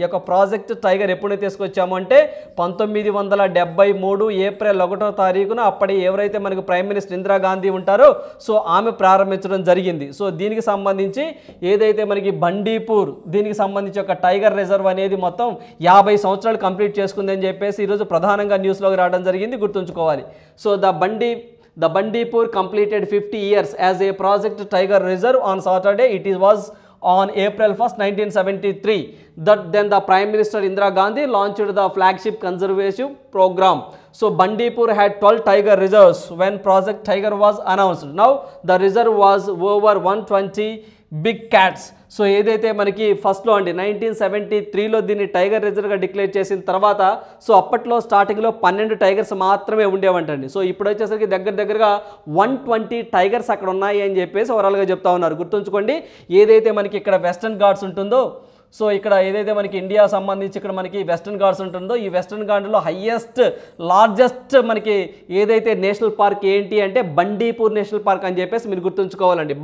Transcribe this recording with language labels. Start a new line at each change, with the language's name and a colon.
Telugu: ఈ యొక్క project tiger ఎప్పుడు తీసుకొచ్చాము అంటే 1973 ఏప్రిల్ 1వ తారీఖున అప్పటి ఎవరైతే మనకు ప్రైమ్ మినిస్టర్ ఇందిరాగాంధీ ఉంటారో సో ఆమె ప్రారంభించడం జరిగింది. సో దీనికి సంబంధించి ఏదైతే మనకి బండీపూర్ దీనికి సంబంధించి ఒక టైగర్ రిజర్వ్ అనేది మొత్తం 50 సంవత్సరాలు కంప్లీట్ చేసుకుంది అని చెప్పేసి ఈరోజు ప్రధానంగా న్యూస్లోకి రావడం జరిగింది, గుర్తుంచుకోవాలి.
English: So The Bandipur completed 50 years as a project tiger reserve on Saturday. It was on April 1st, 1973. Then the Prime Minister Indira Gandhi launched the flagship conservation program. So Bandipur had 12 tiger reserves when Project Tiger was announced. Now the reserve was over 120 big cats.
Telugu: So ఏదైతే మనకి ఫస్ట్లో అండి 1973లో దీన్ని tiger రిజర్వ్గా declare చేసిన తర్వాత so అప్పట్లో స్టార్టింగ్లో 12 tigers మాత్రమే ఉండేవంటండి. సో ఇప్పుడు వచ్చేసరికి దగ్గరగా 120 టైగర్స్ అక్కడ ఉన్నాయి అని చెప్పేసి ఓవరాల్గా చెప్తా ఉన్నారు. గుర్తుంచుకోండి ఏదైతే మనకి ఇక్కడ వెస్టర్న్ ఘాట్స్ ఉంటుందో సో ఇక్కడ ఏదైతే మనకి ఇండియా సంబంధించి ఇక్కడ మనకి వెస్టర్న్ ఘాట్స్ ఉంటుందో ఈ వెస్టర్న్ ఘాట్లో లార్జెస్ట్ మనకి ఏదైతే నేషనల్ పార్క్ ఏంటి అంటే బండీపూర్ నేషనల్ పార్క్ అని చెప్పేసి మీరు గుర్తుంచుకోవాలండి.